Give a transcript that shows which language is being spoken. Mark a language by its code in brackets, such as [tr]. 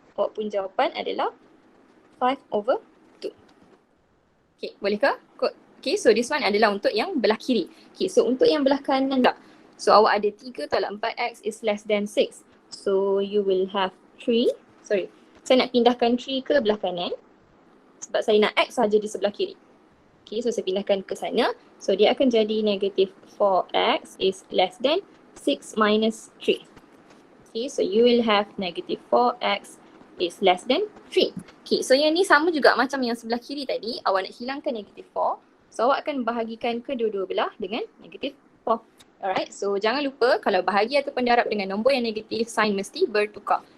[ms] Awak pun jawapan adalah 5/2. Okay, boleh ke? [en] Okay, so this one [ms] adalah untuk yang belah kiri. Okay, so untuk yang belah kanan tak. So awak ada 3 tolak 4x [en] is less than 6. So you will have 3. Sorry, [ms] saya nak pindahkan 3 ke belah kanan. Sebab saya nak x saja di sebelah kiri. Okay, so saya pindahkan ke sana. [en] So [ms] dia akan jadi [en] negative 4x is less than 6 minus 3. Okay, so you will have negative 4x is less than 3. [ms] Okay, so yang ni sama juga macam yang sebelah kiri tadi. Awak nak hilangkan negative 4. So awak akan bahagikan kedua-dua belah dengan negative 4. Alright, so jangan lupa kalau bahagi ataupun darab dengan nombor yang negatif, sign mesti bertukar.